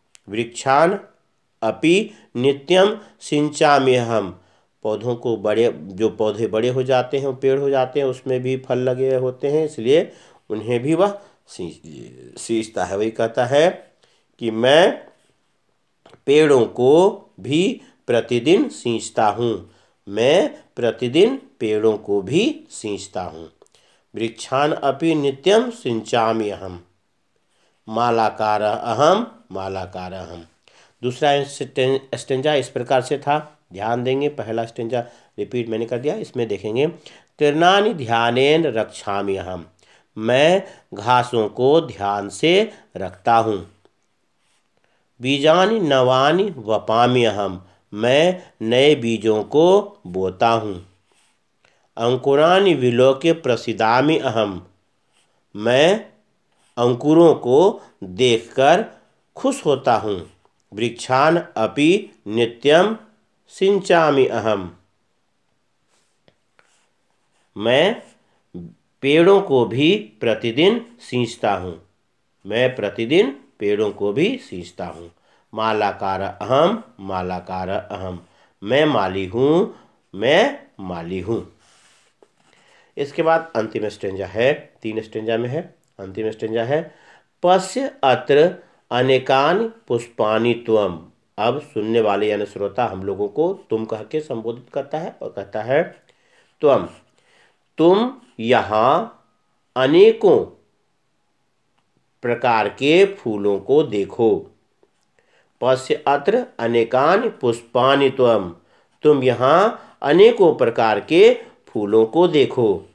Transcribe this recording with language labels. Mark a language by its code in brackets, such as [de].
[sa] वृक्षान अपि नित्यम सिंचाम्यहम्, [hi] पौधों को जो पौधे बड़े हो जाते हैं, पेड़ हो जाते हैं, उसमें भी फल लगे होते हैं, इसलिए उन्हें भी वह सींचता है। वही कहता है कि मैं पेड़ों को भी प्रतिदिन सींचता हूँ, मैं प्रतिदिन पेड़ों को भी सींचता हूँ। [sa] वृक्षान अपि नित्यम सिंचाम्यहम्, मालाकारः अहम्, मालाकारः अहम्। [hi] दूसरा स्टेंजा इस प्रकार से था, ध्यान देंगे। पहला स्टेंजा रिपीट मैंने कर दिया, इसमें देखेंगे [sa] तीर्णानि ध्यानेन रक्षाम्यहम्, [hi] मैं घासों को ध्यान से रखता हूँ। [sa] बीजानि नवानि वपाम्यहम्, [hi] मैं नए बीजों को बोता हूँ। [sa] अंकुरानि विलोक्य प्रसीदामि अहम्, [hi] मैं अंकुरों को देखकर खुश होता हूँ। [sa] वृक्षान अपि नित्यम सिंचामि अहम्, [hi] मैं पेड़ों को भी प्रतिदिन सींचता हूँ, मैं प्रतिदिन पेड़ों को भी सींचता हूँ। [sa] मालाकारः अहम्, मालाकारः अहम्, [hi] मैं माली हूँ, मैं माली हूँ। इसके बाद अंतिम स्टेंजा है, 3 स्टेंजा में है। अंतिम स्टेंजा है [sa] पश्य अत्र अनेकानि पुष्पाणि त्वम। [hi] अब सुनने वाले यानी श्रोता हम लोगों को तुम कह के संबोधित करता है और कहता है त्वम, तुम यहाँ अनेकों प्रकार के फूलों को देखो। [sa] पश्य अत्र अनेकानि पुष्पाणि त्वम, [hi] तुम यहाँ अनेकों प्रकार के फूलों को देखो।